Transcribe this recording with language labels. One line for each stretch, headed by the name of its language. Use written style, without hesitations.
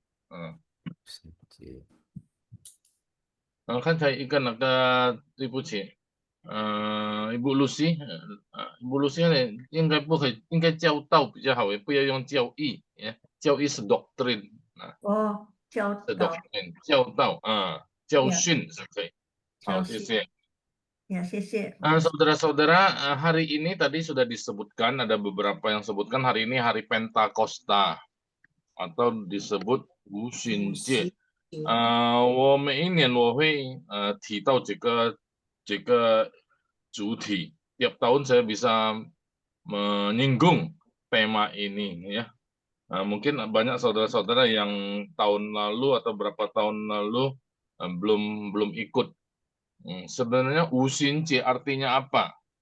Chinese: 嗯，刚才一个那个对不起，Ibu Lucy，Ibu Lucy 呢应该不可以，应该教导比较好，也不要用教义，教义是
English: doctrine
Chinese: 啊，哦，教是导
English: doctrine
Chinese: 教导啊，教训是可以。好，教训谢谢。呀，谢谢。
Indonesian: Saudara-saudara, hari ini tadi sudah disebutkan, ada beberapa yang sebutkan hari ini hari Pentakosta atau disebut 无旬节。
Chinese: 我每一年我会提到这个主题.
Indonesian: Tiap tahun saya bisa menyinggung tema ini ya. Mungkin banyak saudara-saudara yang tahun lalu atau berapa tahun lalu belum ikut. Sebenarnya 无旬节 artinya apa?